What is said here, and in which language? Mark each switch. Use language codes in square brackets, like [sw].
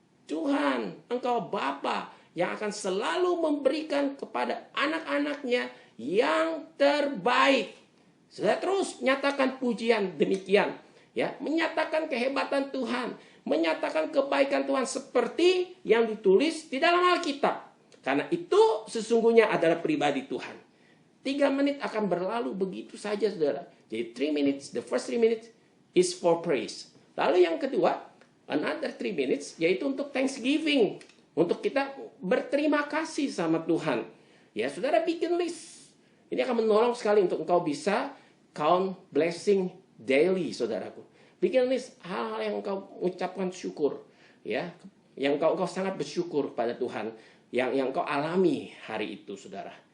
[id] Tuhan, engkau Bapa yang akan selalu memberikan kepada anak-anaknya yang terbaik. Sudah terus nyatakan pujian demikian, ya, menyatakan kehebatan Tuhan, menyatakan kebaikan Tuhan seperti yang ditulis di dalam Alkitab. Karena itu sesungguhnya adalah pribadi Tuhan. 3 menit akan berlalu begitu saja, saudara. [en] Jadi 3 minutes, the first 3 minutes is for praise. [id] Lalu yang kedua, [en] another 3 minutes, [id] yaitu untuk thanksgiving. Untuk kita berterima kasih sama Tuhan. Ya, saudara bikin list. Ini akan menolong sekali untuk engkau bisa [en] count blessing daily, [id] saudaraku. Bikin list hal-hal yang engkau ucapkan syukur, ya, yang engkau sangat bersyukur pada Tuhan, yang engkau alami hari itu, saudara.